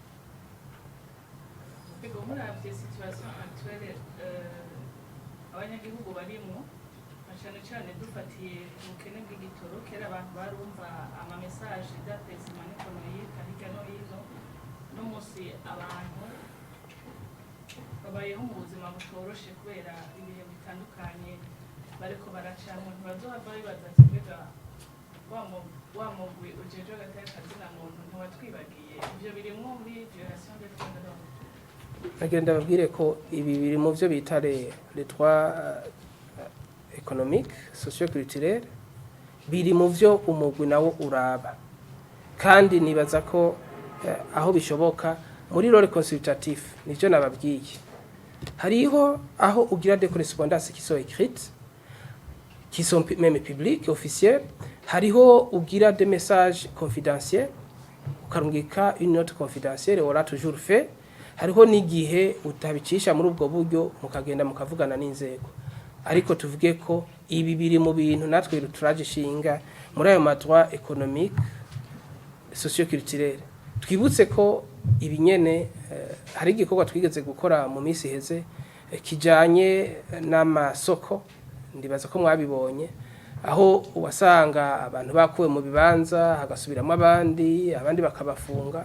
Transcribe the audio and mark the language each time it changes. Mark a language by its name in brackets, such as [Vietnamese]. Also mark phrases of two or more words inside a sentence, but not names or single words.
[Rundi] Muravye [French] situation actuelle [Rundi] abanyagihugu barimo cyane cyane dufatiye ubukene bw'igitoro, kera abantu barumva ama [French] message d'apaiement économique [Rundi] hirya no hino, no musi abantu babayeho mu buzima butoroshe kubera ibihe bitandukanye bariko baracamo. Ntibazohava bibaza ati mbega wa mugwi ujejwe agateka kazina muntu ntiwatwibagiye. Ivyo birimwo muri [French] violation des droits de l'homme. [Rundi] Nagenda babwire ko ibi biri mu byo bita [French] les droits économiques socio-culturels, [Rundi] biri mu byo umugwi nawo uraba, kandi nibaza ko aho bishoboka muri [French] role consultatif [Rundi] nivyo nababwiye. Hariho aho ugira [French] des correspondances qui sont écrites, qui sont même publiques, officielles. [Rundi] Hariho ugira [French] des messages confidentiels, [Rundi] ukarungika [French] une note confidentielle, aura toujours fait. [Rundi] Hariho n'igihe utabicisha muri ubwo buryo mukagenda mukavugana n'inzego. Ariko tuvuge ko ibi biri mu bintu natwe turagishinga muri ayo [French] madroit économique socio-culturel. [Rundi] Twibutse ko ibinyene hari igikorwa twigeze gukora mu minsi heze kijanye n'amasoko, ndibaza ko mwabibonye, aho wasanga abantu bakuwe mu bibanza hagasubiramo abandi bakabafunga.